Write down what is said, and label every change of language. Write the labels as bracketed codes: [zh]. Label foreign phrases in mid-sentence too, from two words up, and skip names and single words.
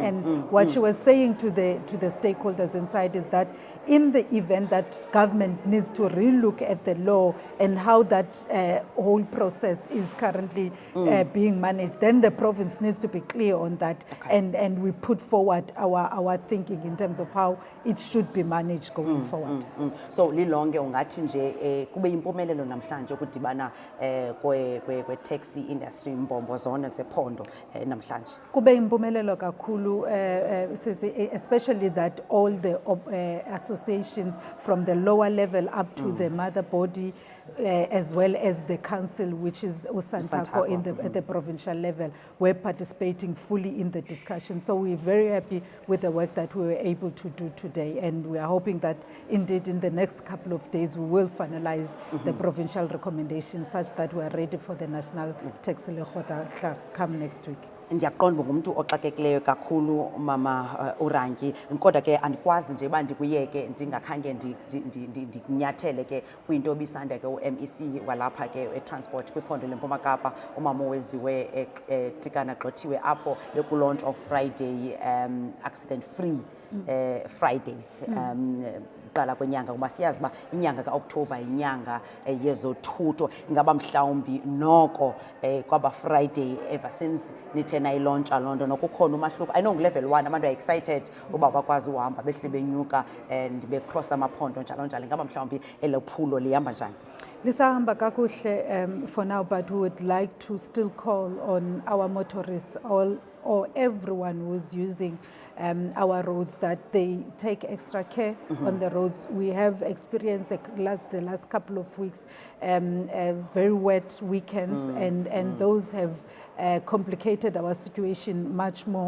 [en] And what she was saying to the stakeholders inside is that in the event that government needs to relook at the law and how that whole process is currently being managed, then the province needs to be clear on that, and we put forward our thinking in terms of how it should be managed going forward. [xh] So lilonke ungathi nje kube impumelelo namhlanje ukudibana kwe [en] taxi industry [xh] imbombo zona zephondo namhlanje. Kube impumelelo kakhulu, [en] especially that all the associations from the lower level up to the mother body, as well as the council, which is Usantako at the provincial level, were participating fully in the discussion. So we're very happy with the work that we were able to do today, and we are hoping that indeed in the next couple of days we will finalize the provincial recommendations such that we are ready for the national taxi lekgotla come next week. [xh] Ndiyaqonda ngumuntu oxakekileyo kakhulu mama Uranki, kodwa ke andikwazi nje uba ndikuyeke ndingakhange ndikunyathele ke kwinto obisanda ke u-MEC walapha ke e-transport kwiphondo leMpuma Kapa, umama oweziwe Tikana Gxothiwe, apho beku- [en] launch of Friday accident free Fridays [xh] qala kwenyanga, kuba siyazi uba inyanga ka-Oktoba inyanga yezothutho. Ingaba mhlawumbi noko kwaba Friday ever since nithe nayilauncha loo nto nokukhona umahluko? [en] I know [xh] ngu-level 1 abantu [en] are excited [xh] uba bakwazi uhamba behle benyuka and becross amaphondo njalo njalo. Ingaba mhlawumbi elo phulo lihamba njani? Lisahamba kakuhle [en] for now, but we would like to still call on our motorists, or everyone who's using our roads, that they take extra care on the roads. We have experienced the last couple of weeks very wet weekends, and those have complicated our situation much more.